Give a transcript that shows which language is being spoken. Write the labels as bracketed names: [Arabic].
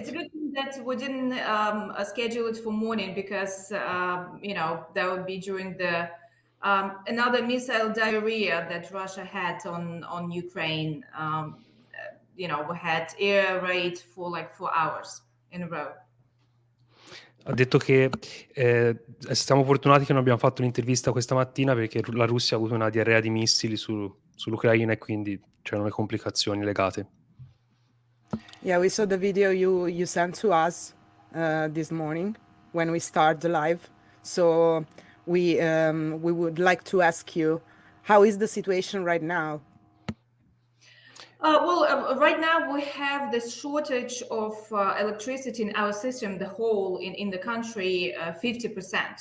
[English] It's a good thing that we didn't schedule it for morning because, that would be during the another missile diarrhea that Russia had on Ukraine. We had air raid for like 4 hours in a row. [Italian] Ha detto che siamo fortunati che non abbiamo fatto un'intervista questa mattina perché la Russia ha avuto una diarrea di missili sull'Ucraina e quindi c'erano le complicazioni legate. [English] Yeah, we saw the video you sent to us this morning when we start the live. So we would like to ask you, how is the situation right now? Right now we have this shortage of electricity in our system, the whole in the country, 50%.